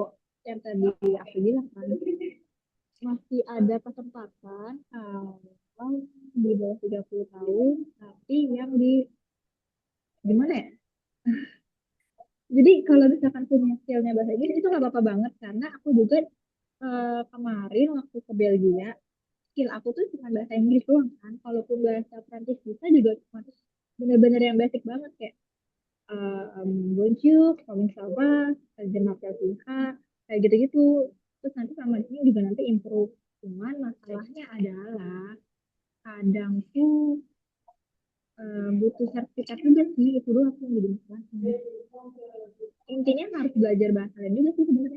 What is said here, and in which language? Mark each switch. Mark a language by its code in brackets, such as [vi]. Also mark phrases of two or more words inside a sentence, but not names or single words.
[id] Yang tadi aku bilang kan masih ada kesempatan di bawah 30 tahun tapi yang di gimana ya? Jadi kalau misalkan punya skillnya bahasa Inggris itu nggak apa-apa banget karena aku juga kemarin waktu ke Belgia skill aku tuh cuma bahasa Inggris doang kan. Kalaupun bahasa Prancis bisa juga cuma bener-bener yang basic banget kayak [fr] bonjour, comment ça va, je m'appelle Sinha, [id] kayak gitu-gitu. Terus nanti sama ini juga nanti improve. Cuman masalahnya adalah kadang tuh butuh sertifikat juga sih, itu dulu aku yang jadi masalahnya. Intinya harus belajar bahasa lain juga sih sebenarnya.